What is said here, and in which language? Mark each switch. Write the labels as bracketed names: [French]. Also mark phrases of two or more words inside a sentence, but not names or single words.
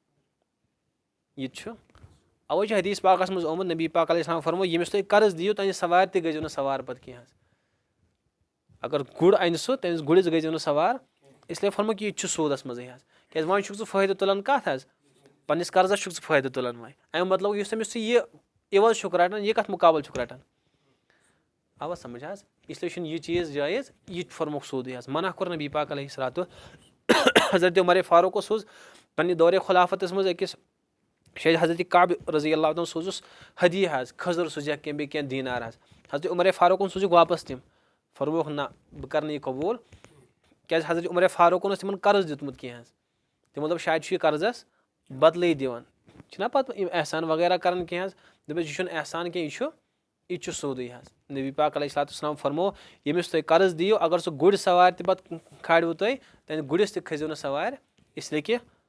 [Kashmiri] یہِ تہِ چھُ اَوَے چھُ حدیٖث پاکَس منٛز آمُت نبی پاک [Arabic] علیہ السلام [Kashmiri] فرموو ییٚمِس تُہۍ قرض دِیِو تَمہِ سوارِ تہِ گٔژھزیٚو نہٕ سوار پَتہٕ کینٛہہ حظ اگر گُر اَنہِ سُہ تٔمِس گُرِس گٔژھزیٚو نہٕ سوار اِسلیے فرموو کہِ یہِ تہِ چھُ سوٗدَس منٛزٕے حظ کیازِ وۄنۍ چھُکھ ژٕ فٲیدٕ تُلان کَتھ حظ پنٕنِس قرضس چھُکھ ژٕ فٲیدٕ تُلان وۄنۍ اَمیُک مطلب یُس أمِس ژٕ یہِ عِوَض چھُکھ رَٹان یہِ کَتھ مُقابل چھُکھ رَٹان آوا سَمٕجھ حظ اِسلیے چھُنہٕ یہِ چیٖز جٲیِز یہِ تہِ فرموکھ سوٗدٕے حظ منع کوٚر نبی پاک [Arabic] علیہ الصلوٰتُ [Kashmiri] حضرت عمرِ فاروق سوٗز پنٕنہِ دورِ خُلافَتَس منٛز أکِس شاید حضرت کعب [Arabic] رضی اللہ تعالیٰ [Kashmiri] سوٗزُس ہدیہِ حظ کھٔزٕر سوٗزیکھ کینٛہہ بیٚیہِ کینٛہہ دیٖنار حظ حضرت عمرِ فاروقن سوٗزِکھ واپَس تِم فرمووُکھ نہ بہٕ کَرٕ نہٕ یہِ قبوٗل کیازِ حضرت عمرِ فاروقن اوس تِمن قرض دیُتمُت کینٛہہ حظ تِمو دوٚپ شاید چھُ یہِ قرضس بدلٕے دِوان چھِنہ پَتہٕ یِم احسان وغیرہ کران کینٛہہ حظ دَپیس یہِ چھُنہٕ احسان کینٛہہ یہِ چھُ سیوٚدُے حظ نبی پاک [Arabic] علیہ الصلوٰتُ وسلام [Kashmiri] فرموو ییٚمِس تُہۍ قرض دِیِو اگر سُہ گُرۍ سوارِ تہِ پَتہٕ کھالوٕ تۄہہِ تَمہِ گُرِس تہِ کھٔسۍزیٚو نہٕ سوارِ اِسلیے کہِ